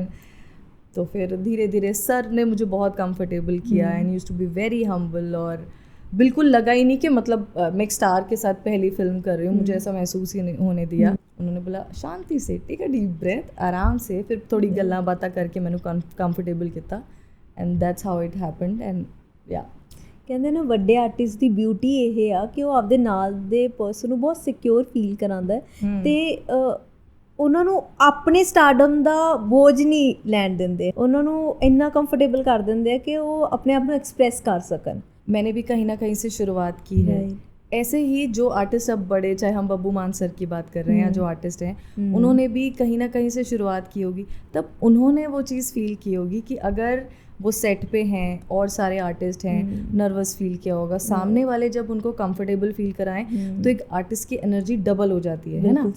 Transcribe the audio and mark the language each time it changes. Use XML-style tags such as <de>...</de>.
<hi>And तो फिर धीरे धीरे सर ने मुझे बहुत कंफर्टेबल किया, and</hi> <en>used to be very humble,</en> <hi>और बिल्कुल लगा ही नहीं कि मतलब मैं एक स्टार के साथ पहली फिल्म कर रही हूँ, मुझे ऐसा महसूस ही नहीं होने दिया। उन्होंने बोला शांति से,</hi> <en>take a deep breath,</en> <hi>आराम से, फिर थोड़ी गल्लां बातां करके मैंने कंफर्टेबल किया,</hi> <en>And that's how it happened. And या</en> <pa>ਕਹਿੰਦੇ ਨਾ ਵੱਡੇ ਆਰਟਿਸਟ ਦੀ ਬਿਊਟੀ ਇਹ ਆ ਕਿ ਉਹ ਆਪਦੇ ਨਾਲ ਦੇ ਪਰਸਨ ਨੂੰ ਬਹੁਤ ਸਿਕਿਉਰ ਫੀਲ ਕਰਾਉਂਦਾ ਹੈ, ਤੇ ਉਹਨਾਂ ਨੂੰ ਆਪਣੇ ਸਟਾਰਡਮ ਦਾ ਬੋਝ ਨਹੀਂ ਲੈਣ ਦਿੰਦੇ, ਉਹਨਾਂ ਨੂੰ ਇੰਨਾ ਕੰਫਰਟੇਬਲ ਕਰ ਦਿੰਦੇ ਆ ਕਿ ਉਹ ਆਪਣੇ ਆਪ ਨੂੰ ਐਕਸਪ੍ਰੈਸ ਕਰ ਸਕਣ।</pa> <hi>मैंने भी कहीं ना कहीं से शुरुआत की है। ऐसे ही जो आर्टिस्ट अब बड़े, चाहे हम बब्बू मान सर की बात कर रहे हैं या जो आर्टिस्ट हैं, उन्होंने भी कहीं ना कहीं से शुरुआत की होगी, तब उन्होंने वो चीज़ फील की होगी कि अगर वो सेट पे हैं और सारे आर्टिस्ट हैं, नर्वस फील किया होगा, सामने वाले जब उनको कंफर्टेबल फील कराएं तो एक आर्टिस्ट की एनर्जी डबल हो जाती है ना।</hi>